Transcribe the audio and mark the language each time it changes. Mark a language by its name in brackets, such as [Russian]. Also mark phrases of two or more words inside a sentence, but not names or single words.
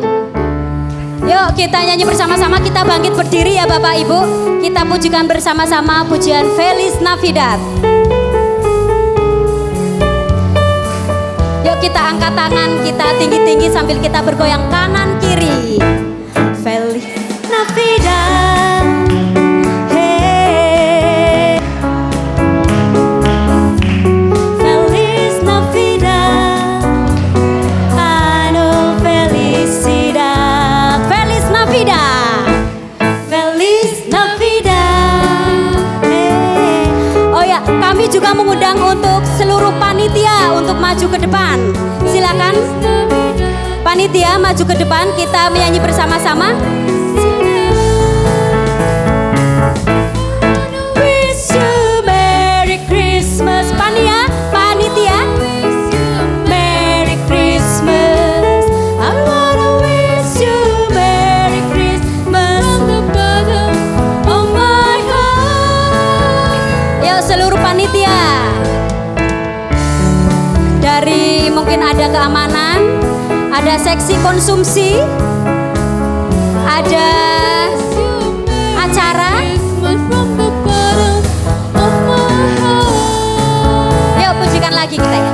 [Indonesian] Yuk kita nyanyi bersama-sama, kita bangkit berdiri ya Bapak Ibu. Kita pujikan bersama-sama pujian Feliz Navidad. Yuk kita angkat tangan kita tinggi-tinggi sambil kita bergoyang kanan kiri. [Spanish] Feliz Navidad. Hey. Feliz Navidad. Ano felicidad. Feliz Navidad. Feliz Navidad. Hey. [Indonesian] Oh ya, kami juga mengundang untuk seluruh panitia untuk maju ke depan. Silakan panitia maju ke depan, kita menyanyi bersama-sama. [English] Wish you Merry Christmas. Panitia Merry Christmas. I wanna wish you Merry Christmas from the bottom of my heart. [Indonesian] Yuk seluruh panitia. Dari mungkin ada keamanan, ada seksi konsumsi, ada acara. Yuk pujikan lagi kita ya.